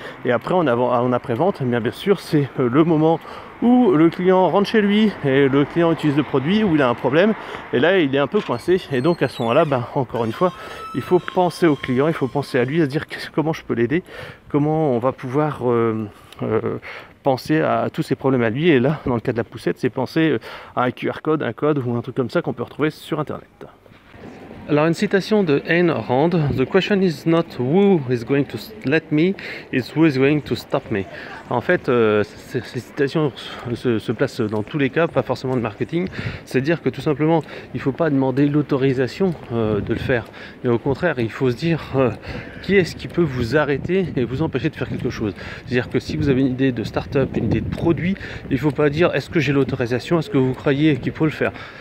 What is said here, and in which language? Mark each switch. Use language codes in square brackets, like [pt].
[fr] Et après en après-vente, bien sûr c'est le moment où le client rentre chez lui et le client utilise le produit, où il a un problème, et là il est un peu coincé, et donc à ce moment-là, encore une fois, il faut penser au client, il faut penser à lui, à se dire comment je peux l'aider, comment on va pouvoir penser à tous ces problèmes à lui. Et là, dans le cas de la poussette, c'est penser à un QR code, un code ou un truc comme ça qu'on peut retrouver sur Internet. Alors une citation de Ayn Rand: [en] "The question is not who is going to let me, it's who is going to stop me." [fr] En fait, ces citations se placent dans tous les cas, pas forcément de marketing. C'est-à-dire que tout simplement, il ne faut pas demander l'autorisation de le faire. Mais au contraire, il faut se dire qui est-ce qui peut vous arrêter et vous empêcher de faire quelque chose. C'est-à-dire que si vous avez une idée de start-up, une idée de produit, il ne faut pas dire est-ce que j'ai l'autorisation, est-ce que vous croyez qu'il faut le faire.